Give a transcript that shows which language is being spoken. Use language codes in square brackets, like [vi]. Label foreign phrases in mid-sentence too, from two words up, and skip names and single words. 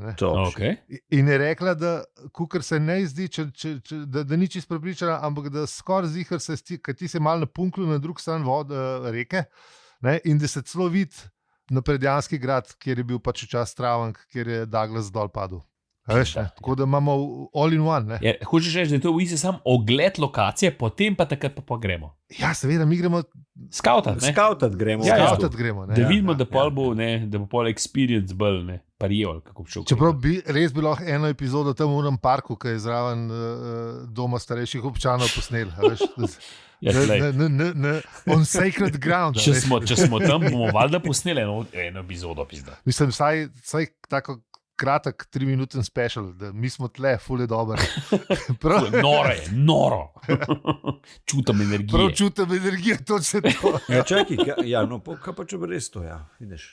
[sl] In je rekla, da kukor se ne zdi, da ni čisto prepričana, ampak da skoraj zihar se ker ti se malo napunklu na drug stran reke, ne, in da se celo vidi na Predjanski grad, kjer je bil pač včasih Travank, kjer je Douglas dol padel. Veš, tako da imamo [en] all in one. [sl] Hočeš reči, da je to v bistvu samo ogled lokacije, potem pa takrat pa gremo. Ja, seveda, mi gremo skautat gremo. Da vidimo, da bo pol experience bolj, parijol, kako bi šel. Čeprav res bi lahko eno epizodo tam v unem parku, ki je zraven doma starejših občanov posnel. [en] On sacred ground. [sl] Če smo tam, bomo valjda posneli eno epizodo. Mislim, vsaj tako kratek 3-minuten special, da mi smo tle, ful je dober. Noro. Čutam energijo. Prav čutam energijo, točno to. Ja, čakaj, kaj pa če bo res to, vidiš.